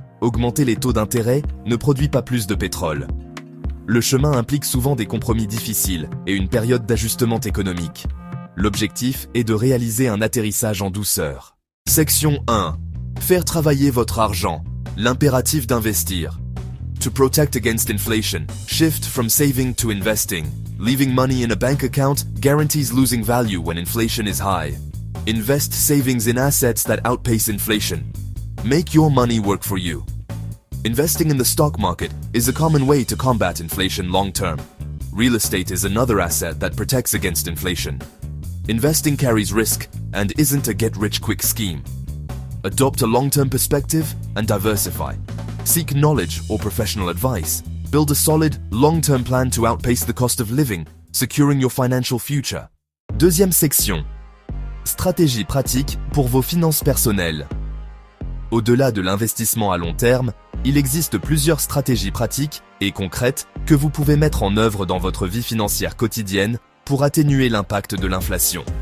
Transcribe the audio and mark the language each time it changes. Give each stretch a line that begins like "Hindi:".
French: Augmenter les taux d'intérêt ne produit pas plus de pétrole. Le chemin implique souvent des compromis difficiles et une période d'ajustement économique. L'objectif est de réaliser un atterrissage en douceur. Section 1. Faire travailler votre argent. L'impératif d'investir.
English: To protect against inflation, shift from saving to investing. Leaving money in a bank account guarantees losing value when inflation is high. Invest savings in assets that outpace inflation. Make your money work for you. Investing in the stock market is a common way to combat inflation long-term. Real estate is another asset that protects against inflation. Investing carries risk and isn't a get-rich-quick scheme. Adopt a long-term perspective and diversify. Seek knowledge or professional advice. Build a solid, long-term plan to outpace the cost of living, securing your financial future.
French: Deuxième section. Stratégie pratique pour vos finances personnelles. Au-delà de l'investissement à long terme, il existe plusieurs stratégies pratiques et concrètes que vous pouvez mettre en œuvre dans votre vie financière quotidienne pour atténuer l'impact de l'inflation.